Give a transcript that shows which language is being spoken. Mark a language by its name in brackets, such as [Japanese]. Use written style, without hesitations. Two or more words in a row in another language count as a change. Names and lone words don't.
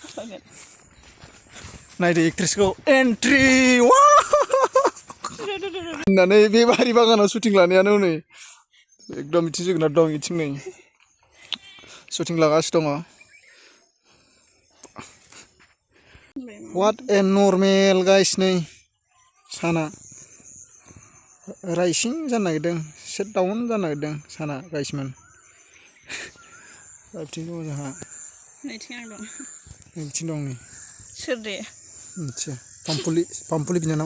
[Bodo] नायदो एक्ट्रेसखौ एन्ट्रि होननानै बे बारि बागानाव शुटिं लानायानो नै एकदम बिथिं जोगोनार दं बिथिं नै शुटिं लागासिनो दङ [English] What a normal guys [Bodo] नै साना राइसिं जानो नागिरदों [English] set down [Bodo] जानो नागिरदों साना गाइसमोन बिथिं दङ जोंहा नैथिं आं दं बिथिं दं नै सोर दे मिथिया पामपुलि बिनानाव